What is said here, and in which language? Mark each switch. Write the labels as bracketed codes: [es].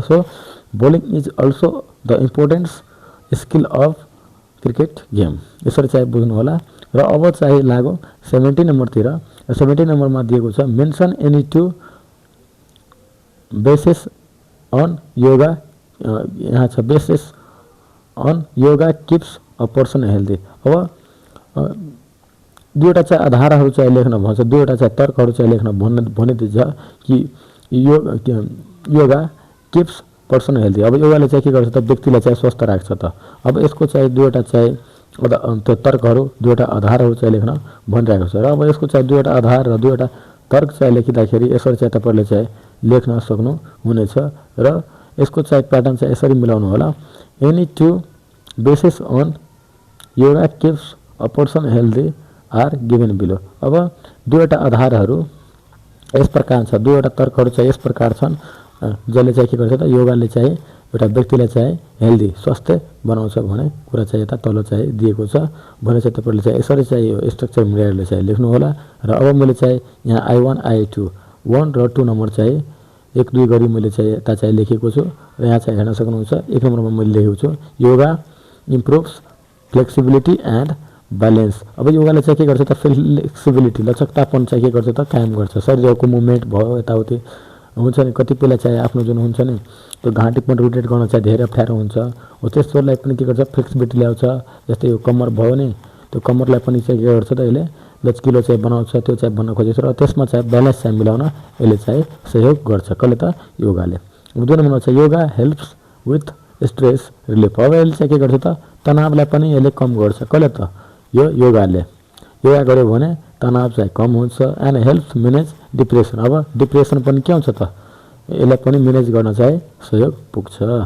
[en] so bowling is also the importance skill of cricket game, [ne] यसरी चाहिँ बुझ्नु होला। र अब चाहिँ लाग्यो 70 नम्बरतिर। 70 नम्बरमा दिएको छ [en] Mention any two basis on yoga. [ne] यहाँ छ [en] Basis on yoga keeps a person healthy. [ne] अब दुईवटा चाहिँ आधारहरू चाहिँ लेख्न भन्छ, दुईवटा चाहिँ तर्कहरू चाहिँ लेख्न भनिदिन्छ कि [en] Yoga keeps person healthy. [ne] अब योगाले चाहिँ के गर्छ त व्यक्तिलाई चाहिँ स्वस्थ राख्छ त। अब यसको चाहिँ दुईवटा चाहिँ त्यो तर्कहरू दुईवटा आधारहरू चाहिँ लेख्न भनिरहेको छ। र अब यसको चाहिँ दुईवटा आधार र दुईवटा तर्क चाहिँ लेखिँदाखेरि यसरी चाहिँ तपाईँले चाहिँ लेख्न सक्नुहुनेछ। र यसको चाहिँ प्याटर्न चाहिँ यसरी मिलाउनु होला। [en] Any two basis on yoga keeps a person healthy are given below. [ne] अब दुईवटा आधारहरू यस प्रकार छ, दुईवटा तर्कहरू चाहिँ यस प्रकार छन् जसले चाहिँ के गर्छ त योगाले चाहिँ एउटा व्यक्तिलाई चाहिँ हेल्दी स्वास्थ्य बनाउँछ भन्ने कुरा चाहिँ यता तल चाहिँ दिएको छ भने चाहिँ तपाईँले चाहिँ यसरी चाहिँ यो स्ट्रक्चर मिलाएर चाहिँ लेख्नु होला। र अब मैले चाहिँ यहाँ I1 I2 1 र 2 नम्बर चाहिँ 1 2 गरी मैले चाहिँ यता चाहिँ लेखेको छु। र यहाँ चाहिँ हेर्न सक्नुहुन्छ 1 नम्बरमा मैले लेखेको छु [en] Yoga improves flexibility and balance. [ne] अब योगाले चाहिँ के गर्छ त फ्लेक्सिबिलिटी लचकतापन चाहिँ के गर्छ त कायम गर्छ। शरीरको मुभमेन्ट भयो यताउति हुन्छ नि, कतिपयलाई चाहिँ आफ्नो जुन हुन्छ नि त्यो घाँटी पनि रोटेट गर्न चाहिँ धेरै अप्ठ्यारो हुन्छ, हो त्यस्तोलाई पनि के गर्छ फ्लेक्सिबिलिटी ल्याउँछ। जस्तै यो कम्मर भयो नि, त्यो कम्मरलाई पनि चाहिँ के गर्छ त यसले लचकिलो चाहिँ बनाउँछ, त्यो चाहिँ भन्न खोजेको छ। र त्यसमा चाहिँ ब्यालेन्स चाहिँ मिलाउन यसले चाहिँ सहयोग गर्छ कसले त योगाले। [en] 2 [ne] नम्बरमा चाहिँ [en] Yoga helps with stress relief. [ne] अब यसले चाहिँ के गर्छ त तनावलाई पनि यसले कम गर्छ कसले त यो योगाले। योगा गर्यो भने तनाव चाहिँ कम हुन्छ [en] And helps manage depression. [ne] अब डिप्रेसन पनि के हुन्छ त यसलाई पनि म्यानेज गर्न चाहिँ सहयोग पुग्छ।